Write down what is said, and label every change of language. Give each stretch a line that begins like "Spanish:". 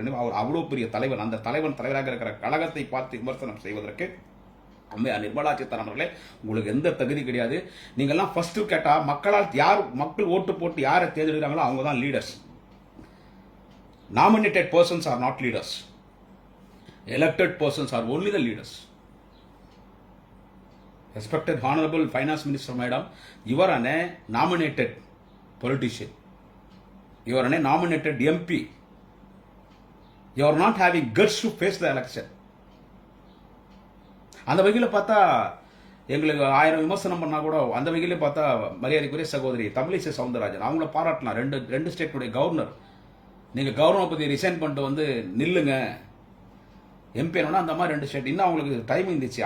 Tamil: எனவே அவர் அவ்வளவு பெரிய தலைவர். அந்த தலைவராக இருக்கிற கழகத்தை பார்த்து விமர்சனம் செய்வதற்கு அம்மையார் நிர்மலா சீதாராமன் அவர்களே உங்களுக்கு எந்த தகுதி கிடையாது. நீங்கெல்லாம் ஃபர்ஸ்ட் கேட்டா மக்கள் ஓட்டு போட்டு யாரை தேர்ந்தெடுக்கிறாங்களோ அவங்க தான் leaders.
English: Nominated persons are not leaders. Elected persons are only the leaders. Respected Honorable Finance Minister Madam, you are a nominated politician. You are a nominated MP. You are not having guts to face the election.
Tamil: அந்த வகையில் பார்த்தா எங்களுக்கு 1000 விமர்சனம் பண்ணா கூட அந்த வகையில பார்த்தா மரியாதைக்குரிய சகோதரி தமிழிசை சவுந்தரராஜன் அவங்கள பாராட்டலாம். ரெண்டு ஸ்டேட்டுடைய கவர்னர். நீங்க கவர்னர் பத்தி ரிசைன் பண்ணிட்டு வந்து நில்லுங்க எம்பி அந்த மாதிரி 2 ஸ்டேட் இன்னும் அவங்களுக்கு டைம் இருந்துச்சு.